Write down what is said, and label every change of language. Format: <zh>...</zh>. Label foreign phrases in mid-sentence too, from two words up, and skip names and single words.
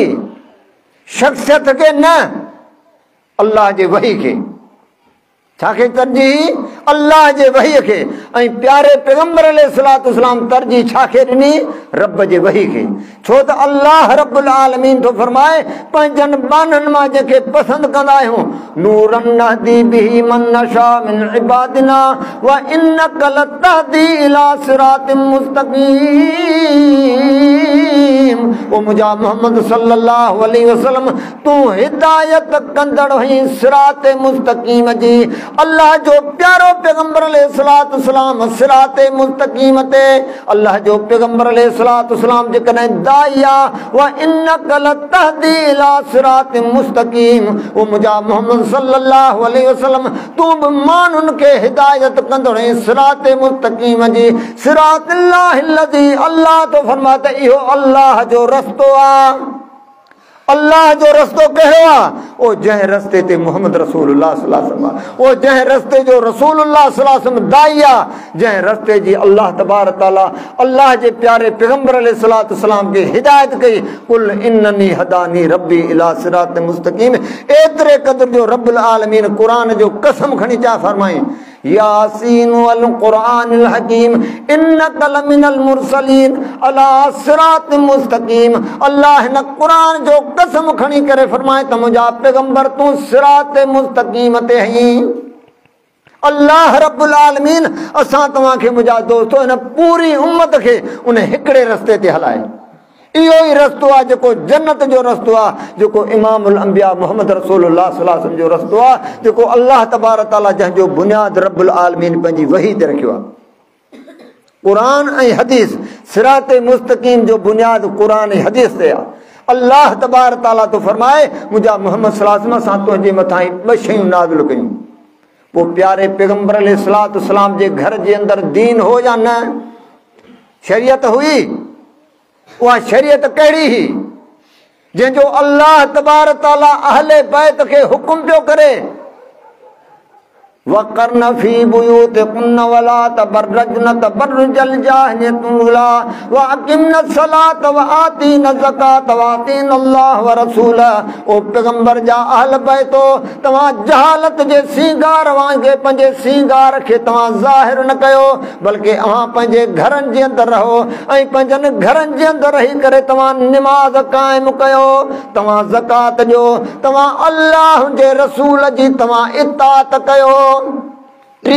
<sd>शख्सियत खे न, अल्लाह जे वही खे। छाखे तरजीह? अल्लाह जे वही खे। ऐं प्यारे पैगम्बर</sd> <ar>عليه الصلاة والسلام</ar> <sd>तरजीह छाखे ॾिनी? रब जे वही खे। छो त</sd> <ar>الله رب العالمين</ar> <sd>थो फरमाए पंहिंजनि बाननि मां जंहिंखे पसंदि कंदा आहियूं</sd> <ar>نورا نهدي به من نشاء من عبادنا وإنك لتهدي إلى صراط مستقيم.</ar> <sd>ओ मुंहिंजा मोहम्मद</sd> <ar>صلى الله عليه وسلم</ar> <sd>तूं हिदायत कंदड़ हुई</sd> <ar>صراط مستقيم</ar> <sd>जी। अल्लाह जो प्यारो पैगम्बर</sd> <ar>عليه الصلاة والسلام صراط مستقيم</ar> <sd>ते अल्लाह जो पैगम्बर</sd> <ar>عليه الصلاة والسلام</ar> <sd>जेकॾहिं दाई आहे</sd> <ar>وإنك لتهدي إلى صراط مستقيم.</ar> <sd>ओ मुंहिंजा मोहम्मद</sd> <ar>صلى الله عليه وسلم</ar> <sd>तूं बि माण्हुनि खे हिदायत कंदड़ ऐं</sd> <ar>صراط مستقيم</ar> <sd>जी।</sd> <ar>صراط الله الذي</ar> <sd>अल्लाह तो फरमाए त इहो अल्लाह जो रस्तो आहे। अल्लाह जो रस्तो कहिड़ो आहे ओ जंहिं रस्ते ते</sd> <ar>محمد رسول الله صلى الله عليه وسلم</ar> <sd>ओ जंहिं रस्ते जो</sd> <ar>رسول الله صلى الله عليه وسلم</ar> <sd>दाई आहे जंहिं रस्ते जी</sd> <ar>الله تبارك وتعالى</ar> <sd>अल्लाह जे प्यारे पैगंबर</sd> <ar>عليه الصلاة والسلام</ar> <sd>खे हिदायत कई</sd> <ar>قل إنني هداني ربي إلى صراط مستقيم</ar> <sd>एतिरे क़दर जो</sd> <ar>رب العالمين</ar> <sd>क़ुरान जो कसम खणी चा फरमाई</sd> <ar>يس والقرآن الحكيم إنك لمن المرسلين على صراط مستقيم</ar> <sd>अल्लाह न क़ुरान जो कसम खणी करे फरमाए त मुंहिंजा पैगंबर तूं</sd> <ar>صراط مستقيم</ar> <sd>ते हई</sd> <ar>الله رب العالمين</ar> <sd>असां तव्हांखे मुंहिंजा दोस्तो हिन पूरी उम्मत खे उन हिकिड़े रस्ते ते हलाए इहो ई रस्तो आहे जेको जन्नत जो रस्तो आहे जेको</sd> <ar>إمام الأنبياء محمد رسول الله صلى الله عليه وسلم</ar> <sd>जो रस्तो आहे जेको</sd> <ar>الله تبارك وتعالى</ar> <sd>जंहिंजो बुनियाद</sd> <ar>رب العالمين</ar> <sd>पंहिंजी वही ते रखियो आहे क़ुरान ऐं हदीस</sd> <ar>صراط مستقيم</ar> <sd>जो बुनियाद क़ुरान ऐं हदीस ते आहे</sd> <ar>الله تبارك وتعالى</ar> <sd>तो फरमाए मुंहिंजा मोहम्मद</sd> <ar>صلى الله عليه وسلم</ar> <sd>असां तुंहिंजे मथां ॿ शयूं नाज़िल कयूं पोइ प्यारे पैगंबर</sd> <ar>عليه الصلاة والسلام</ar> <sd>जे घर जे अंदरि दीन हो या न शरीयत हुई उहा शरीयत कहिड़ी हुई जंहिंजो</sd> <ar>الله تبارك وتعالى</ar> <sd>अहले बैत खे हुकुम पियो करे</sd> <ar>وقرن في بيوتكن ولا تبرجن تبرج الجاهلية الأولى وأقمن الصلاة وآتين الزكاة وآتين ज़कात व आतीन الله ورسوله</ar> <sd>ओ पैगंबर जा अहल बैतो तव्हां जहालत जे सींगार वांगे पंहिंजे सींगार खे तव्हां ज़ाहिर न कयो बल्कि अव्हां पंहिंजे घरनि जे अंदरि रहो ऐं पंहिंजनि घरनि जे अंदरि रही करे तव्हां निमाज़ क़ाइमु कयो तव्हां ज़कात ॾियो तव्हां अल्लाह जे रसूल जी तव्हां इताअत कयो टी</sd>